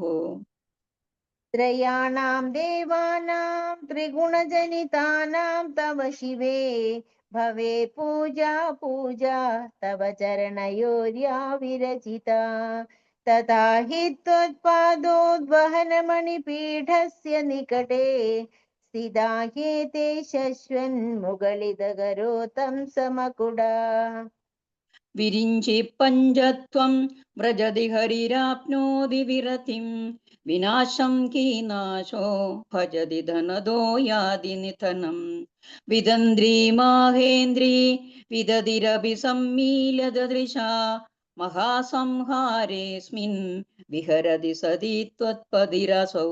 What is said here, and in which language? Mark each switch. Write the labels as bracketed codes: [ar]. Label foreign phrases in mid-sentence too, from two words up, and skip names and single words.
[sa] त्रयाणां देवानां त्रिगुणजनितानां तव शिवे भवे पूजा पूजा तव चरणयोर्या विरचिता तथा हि त्वत्पादोद्वहनमणिपीठस्य निकटे സ്ഥിതാഹ്യേതേ ശശ്വൻ മുകളിതകരോതം സമകുടാ. വിരിഞ്ചി പഞ്ചത്വം വ്രജതി ഹരിരാപ്നോതി വിരതിം വിനാശം കീനാശോ ഭജതി ധനദോ യാതി നിധനം വിദന്ത്രി മാഹേന്ദ്രീ വിദതിരഭി സമ്മീലദൃശാ മഹാസംഹാരേസ്മിൻ വിഹരതി സതി ത്വത്പതിരസൗ.